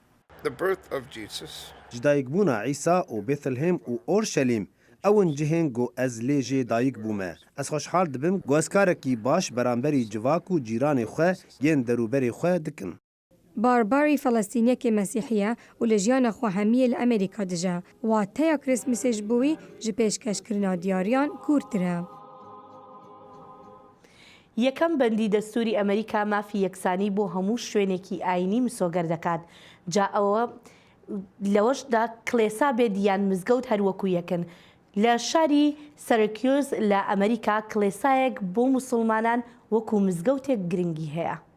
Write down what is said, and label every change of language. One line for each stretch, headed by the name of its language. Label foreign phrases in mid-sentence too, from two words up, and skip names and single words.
Kurdish: Ji dayîkbûna Îsa û Bethlehem û Orşelîm ewin cihên got ez lê jê dayîk bûme. Ez xweşhal dibim got ez karekî baş beramberî civak û cîranê xwe yên derûberê xwe dikin. Barbary Felestîniyekê Mesîhî ye û li jiyana xwe hemiyê li Amerîka dije. Wateya Krîsmesê ji bo wî ji pêşkêşkirina diyariyan kûrtir e.
Central Kurdish: یەکەم بەندی دەستوری ئەمریکا مافی یەکسانی بۆ هەموو شوێنێکی ئاینی مسۆگەر دەکات. جا ئەوە لەوەشدا کلێسا بێت یان مزگەوت هەروەکو یەکن. لە شاری سەرکیۆز لە ئەمریکا کلێسایەک بۆ موسڵمانان وەکو مزگەوتێک گرنگی هەیە.